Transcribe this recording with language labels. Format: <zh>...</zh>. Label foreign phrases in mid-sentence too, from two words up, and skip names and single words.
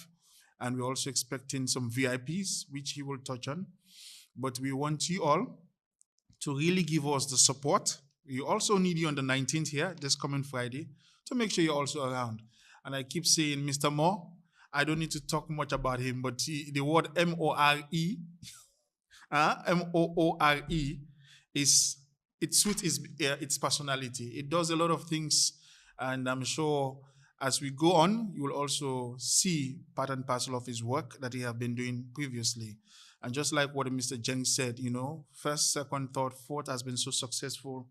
<en>And we're also expecting some VIPs, which he will touch on. But we want you all to really give us the support. We also need you on the 19th here, this coming Friday, to make sure you're also around. And I keep saying, Mr. Moore, I don't need to talk much about him, but the word M-O-R-E, M-O-O-R-E is it suits its personality. It does a lot of things, and I'm sure as we go on, you will also see part and parcel of his work that he have been doing previously. And just like what Mr. Jeng said, first, second, third, fourth has been so successful.</en>